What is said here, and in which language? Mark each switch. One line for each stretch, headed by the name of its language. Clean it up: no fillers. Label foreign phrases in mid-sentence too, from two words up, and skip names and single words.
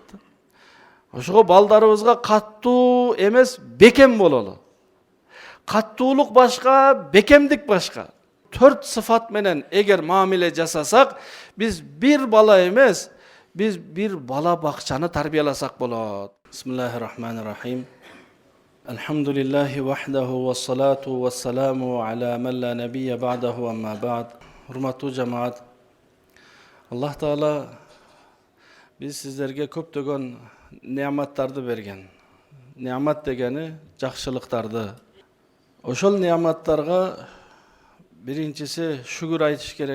Kyrgyz: Ошого балдарыбызга каттуу эмес, бекем бололу. Каттуулук башка, бекемдик башка. 4 sıfat менен эгер мамиле жасасак, биз bir бала эмес, биз bir бала бакчаны тарбияласак болот.
Arabic: بسم الله الرحمن الرحيم الحمد لله وحده والصلاة والسلام على من لا نبي بعده أما بعد.
Kyrgyz: Урматтуу жамаат, Аллах Таала биз сиздерге көптөгөн неаматтарды берген. Неамат дегени жакшылыктарды. Ошол неаматтарга биринчиси шүгүр айтыш керек.